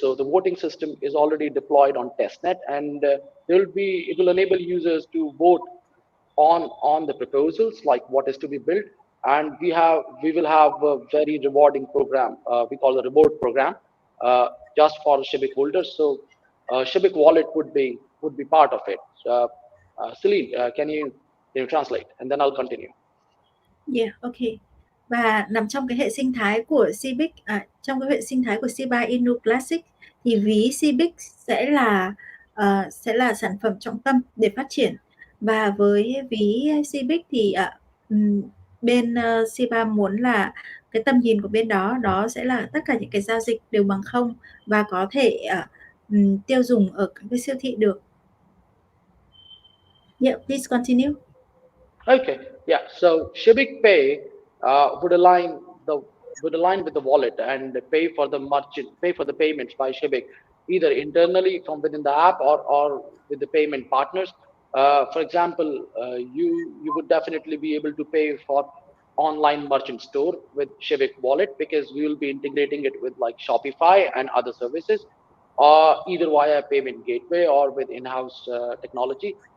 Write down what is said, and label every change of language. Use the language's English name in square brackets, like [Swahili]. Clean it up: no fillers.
[English] So the voting system is already deployed on testnet, and it will enable users to vote on the proposals, like what is to be built. And we will have a very rewarding program, we call the reward program, just for SHIBIC holders. So SHIBIC wallet would be part of it. Celine, can you translate, and then I'll continue. Yeah, okay. [Vietnamese] Và nằm trong cái hệ sinh thái của SHIBIC, trong cái hệ sinh thái của Shiba Inu Classic, thì ví SHIBIC sẽ là sản phẩm trọng tâm để phát triển. Và với ví SHIBIC thì bên Shiba muốn là cái tầm nhìn của bên đó sẽ là tất cả những cái giao dịch đều bằng không và có thể tiêu dùng ở các cái siêu thị được. [English] Yeah, please continue. Okay, yeah. So SHIBIC Pay would align with the wallet and pay for the payments by SHIBIC, either internally from within the app or with the payment partners. For example, you would definitely be able to pay for online merchant store with SHIBIC wallet, because we will be integrating it with like Shopify and other services, either via payment gateway or with in-house technology.